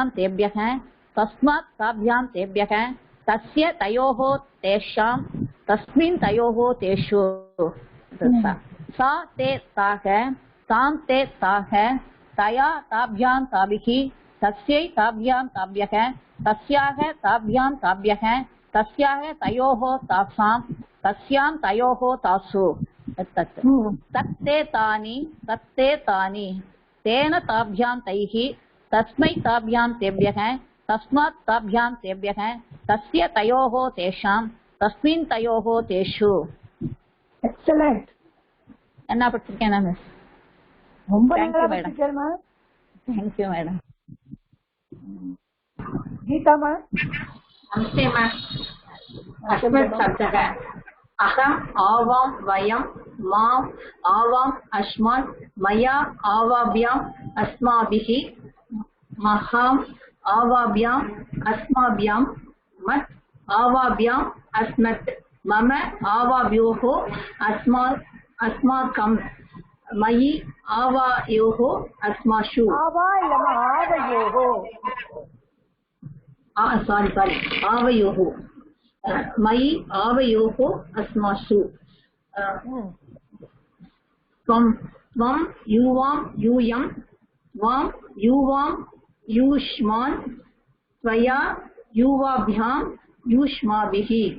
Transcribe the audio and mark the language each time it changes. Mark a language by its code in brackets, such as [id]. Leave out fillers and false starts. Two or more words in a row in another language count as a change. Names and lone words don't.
[sa] तेभ्यः तस्मात् ताभ्यां तेभ्यः तस्य तयोः तेषां तस्मिन् तयोः तेषु सा ते ताः तां ते ताः तया ताभ्यां ताभिः तस्यै ताभ्यां ताभ्यः तस्याः ताभ्यां ताभ्यः तस्याः तयोः तासां तस्यां तयोः तासु तत्ते तानि तेन ताभ्यां तैः तस्मै ताभ्यां तेभ्यः तस्मात् ताभ्यां तेभ्यः तस्य तयोः तेषां तस्मिन् तयोः तेषु. [ta] எக்ஸலண்ட். என்ன படிச்சிருக்கேன் நான் மிஸ்? ரொம்ப [en] Thank [ta] நல்லா [en] you, madam. [ta] படிச்சிருக்கேன்மா. [en] thank you madam. [ta] கீதாமா. [hi] नमस्ते मैम. [sa] अस्मत् शब्दः अहम् आवां वयं माम् आवाम् अस्मान् मया आवाभ्याम् अस्माभिः महाम् आवाभ्याम् अस्माभ्यां मत् आवाभ्याम् अस्मत् मम आवाभ्योः अस्माकं मयि आवायोः अस्मासु. [ta] ஆவா இல்லமா ஆவையோஹோ. [sa] सारी आवयोः मयि आवयोः अस्मासु. त्वं युवां यूयं त्वां युवां युष्मान् त्वया युवाभ्यां युष्माभिः